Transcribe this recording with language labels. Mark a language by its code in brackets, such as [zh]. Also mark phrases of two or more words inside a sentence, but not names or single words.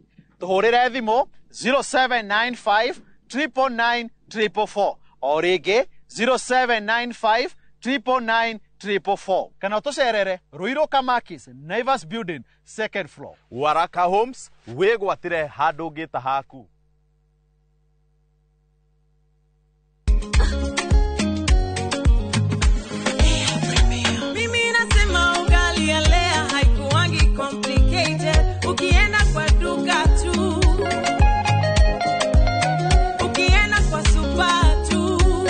[ki] Tuhurire thimo 0795 999 444 o ringi 0795 999 444 kana tucerere Ruiru Kamakis Naivas Building [en] second floor. [ki] Waraka Homes wigwatire handu ngita haku. [sw] Mimi nasema ugali ya Lea haikuwangi complicated ukienda kwa duka tu. Ukienda kwa super tu.